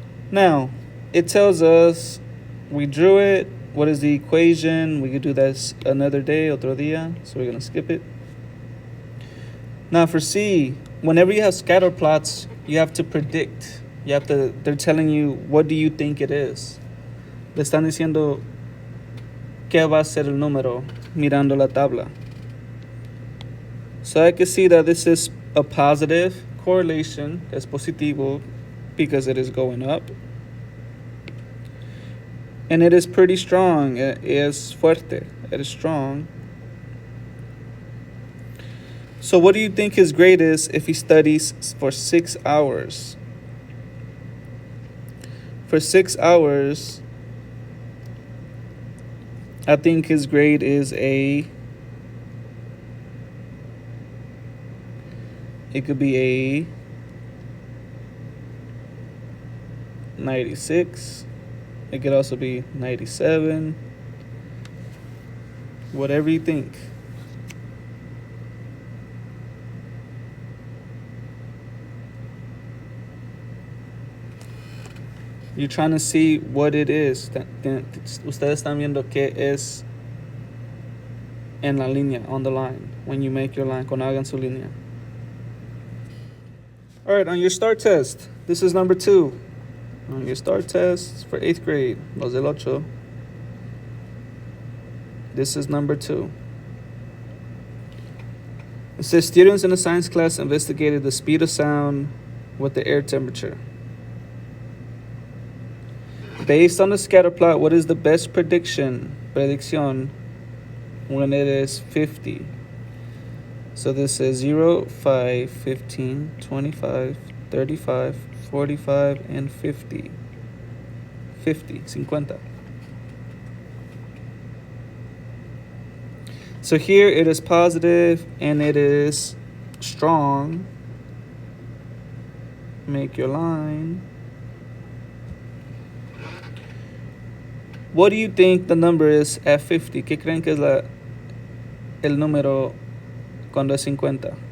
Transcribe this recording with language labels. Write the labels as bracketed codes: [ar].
[en] Now, it tells us we drew it. What is the equation? We could do that another day, [es] otro día. [en] So we're going to skip it. Now for C, whenever you have scatter plots, you have to predict. They're telling you, what do you think it is? [es] Le están diciendo qué va a ser el número mirando la tabla. [en] So I can see that this is a positive correlation. [es] Es positivo [en] because it is going up. And it is pretty strong. [es] Es fuerte. [en] It is strong. So what do you think his grade is if he studies for 6 hours? For 6 hours, I think his grade is it could be a 96. It could also be 97. Whatever you think. You're trying to see what it is. [es] Ustedes están viendo qué es en la línea, [en] on the line, when you make your line, [es] cuando hagan su línea. [en] All right, on your STAR test, this is number 2. On your STAR test for 8th grade, [es] los del ocho, [en] this is number 2. It says students in a science class investigated the speed of sound with the air temperature. Based on the scatter plot, what is the best predicción, when it is 50? So this is 0, 5, 15, 25, 35, 45, and 50. 50. So here it is positive and it is strong. Make your line. What do you think the number is at 50? [es] ¿Qué creen que es el número cuando es 50?